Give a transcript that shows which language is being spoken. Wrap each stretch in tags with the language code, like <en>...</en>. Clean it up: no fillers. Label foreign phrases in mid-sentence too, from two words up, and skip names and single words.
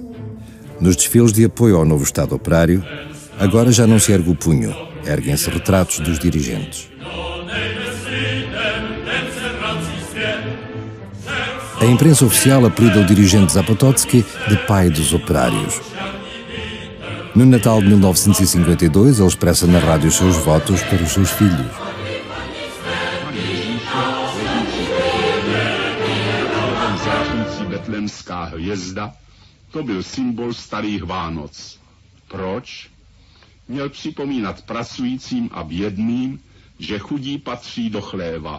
<pt>Nos desfiles de apoio ao novo Estado operário, agora já não se ergue o punho, erguem-se retratos dos dirigentes. A imprensa oficial apelida o dirigente Zapotocki de pai dos operários. No Natal de 1952, ele expressa na rádio os seus votos para os seus filhos.</pt> <cs>Betlémská hvězda, to byl symbol starých Vánoc. Proč? Měl připomínat pracujícím a bědným, že chudí patří do chléva.</cs>